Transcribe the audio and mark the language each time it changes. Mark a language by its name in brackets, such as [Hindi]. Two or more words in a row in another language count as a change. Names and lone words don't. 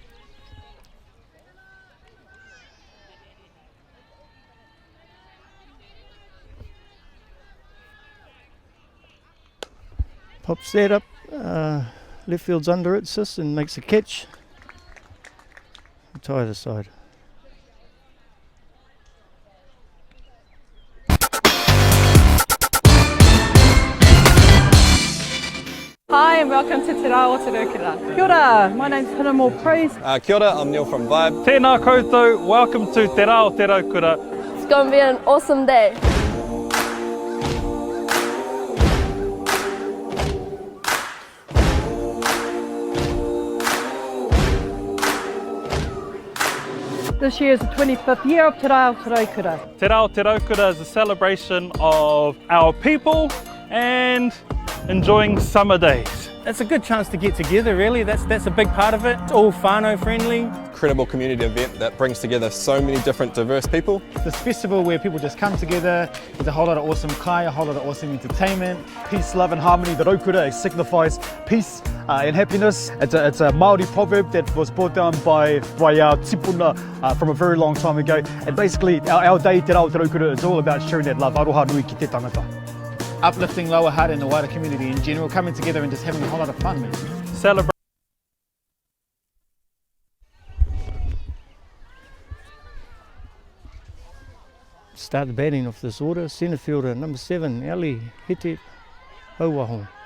[English] Pops that up, left field's under it, Sis, and makes a catch. To either side. Hi and welcome to Te Rā o Te Raukura. Kia ora, my name's Hannah Moore Praise. Kia ora, I'm Neil from Vibe. Tēnā koutou, welcome to Te Rā o Te Raukura. It's going to be an awesome day. This year is the 25th year of Te Rā o Te Raukura. Te Rā o Te Raukura is a celebration of our people and enjoying summer days. It's a good chance to get together, really. That's a big part of it. It's all whānau friendly. Incredible community event that brings together so many different diverse people. This festival where people just come together, there's a whole lot of awesome kai, a whole lot of awesome entertainment. Peace, love and harmony. The Raukura signifies peace and happiness. It's a Māori proverb that was brought down by our tipuna from a very long time ago. And basically our day, Te Rā o Te Raukura, is all about sharing that love. [Māori] Aroha nui ki te tangata. [English] Uplifting lower heart and the wider community in general, coming together and just having a whole lot of fun, man. Celebrate. Start the batting off this order. Centre fielder number 7, Ali Hete Hauaho.